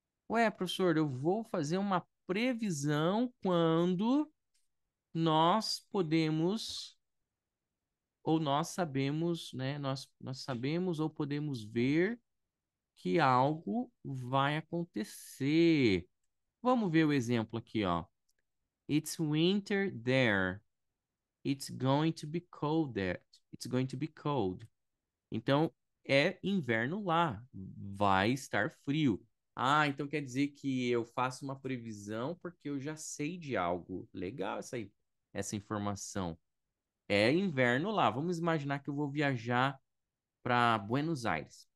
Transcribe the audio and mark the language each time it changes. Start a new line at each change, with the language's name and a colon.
Portuguese: Ué, professor, eu vou fazer uma previsão quando nós podemos, ou nós sabemos, né? Nós sabemos ou podemos ver que algo vai acontecer. Vamos ver o exemplo aqui, ó.
English: It's winter there. It's going to be cold there. It's going to be cold.
Portuguese: Então, é inverno lá, vai estar frio. Ah, então quer dizer que eu faço uma previsão porque eu já sei de algo. Legal essa informação. É inverno lá. Vamos imaginar que eu vou viajar para Buenos Aires.